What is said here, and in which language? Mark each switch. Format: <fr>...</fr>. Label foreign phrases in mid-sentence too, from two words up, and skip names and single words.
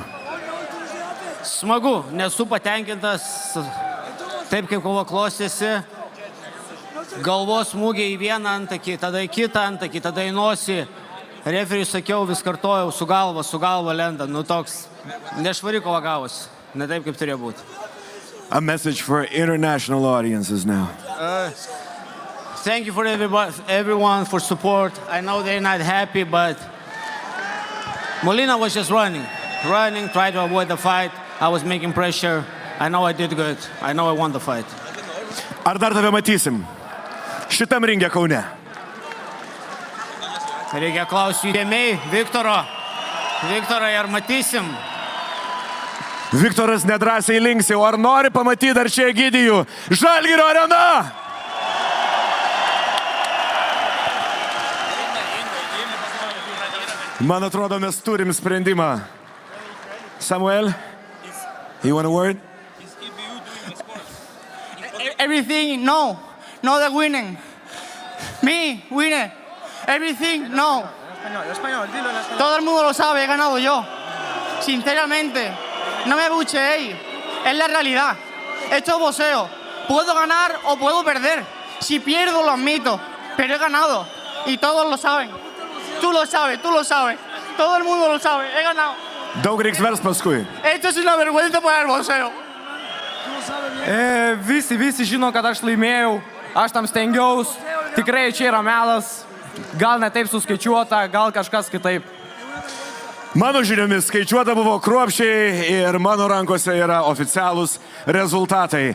<lt>Smagu, nesu patenkintas taip, kaip kova klostėsi. Galvos smūgiai į vieną antakį, tada į kitą antakį, tada į nosį. Referiui sakiau, vis kartojau, su galva lenda. Nu toks, nešvari kova gavosi, ne taip, kaip turėjo būti.</lt> <en>A message for international audiences now. Thank you for everyone for support. I know they're not happy, but Molina was just running, tried to avoid the fight. I was making pressure. I know I did good. I know I won the fight.</en> <lt>Ar dar tave matysim šitam ringe Kaune? Reikia klausti UTMA, Viktorai, ar matysim? Viktoras nedrąsiai linksi, o ar nori pamatyti dar čia Egidijų? Žalgirio Arena! Man atrodo, mes turim sprendimą.</lt> <en>Samuel, you want a word? Everything, no. No the winning. Me, winner. Everything, no.</en> <es>Todo el mundo lo sabe, he ganado yo. Sinceramente, no me bucheéis. Es la realidad. Esto es boxeo. Puedo ganar o puedo perder. Si pierdo, lo admito. Pero he ganado. Y todos lo saben. Tú lo sabes. Todo el mundo lo sabe. He ganado.</es> <lt>Daug reiks vers paskui.</lt> <es>Esto es una vergüenza para el boxeo.</es> <lt>Visi žino, kad aš laimėjau. Aš tam stengiaus. Tikrai čia yra melas. Gal ne taip suskaičiuota, gal kažkas kitaip. Mano žiniomis skaičiuota buvo kruopščiai ir mano rankose yra oficialūs rezultatai.</lt>